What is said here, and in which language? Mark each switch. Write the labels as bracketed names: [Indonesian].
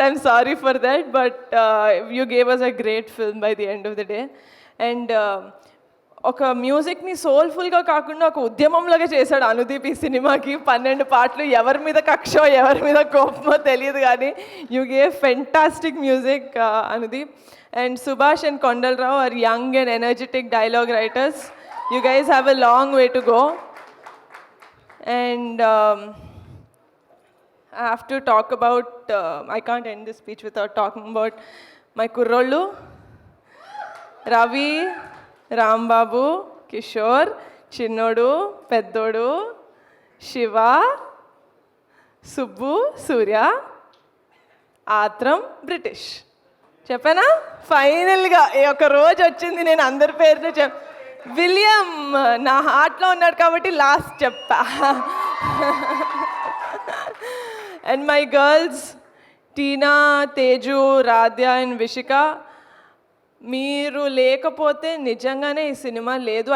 [English] I'm sorry for that, but you gave us a great film by the end of the day. [Telugu] And ఒక మ్యూజిక్ని సోల్ఫుల్గా కాకుండా ఒక ఉద్యమంలాగా చేశాడు అనుదీప్ ఈ సినిమాకి. 12 పాటలు, ఎవరి మీద కక్షో ఎవరి మీద కోపమో తెలియదు, కానీ [English] you gave fantastic music [Telugu] Anudeep. [English] And Subhash and Kondalrao are young and energetic dialogue writers. You guys have a long way to go. And I have to talk about, I can't end this speech without talking about my kurrollu, Ravi, Rambabu, Kishore, Chinnodu, Peddodu, Shiva, Subbu, Surya, Atram, British. [Telugu] చెప్పానా? ఫైనల్గా ఒక రోజు వచ్చింది, నేను అందరి పేరుతో William నా హార్ట్లో ఉన్నాడు కాబట్టి లాస్ట్ చెప్పా. And my girls Tina, Teju, Radhya and Vishika, మీరు లేకపోతే నిజంగానే ఈ సినిమా లేదు.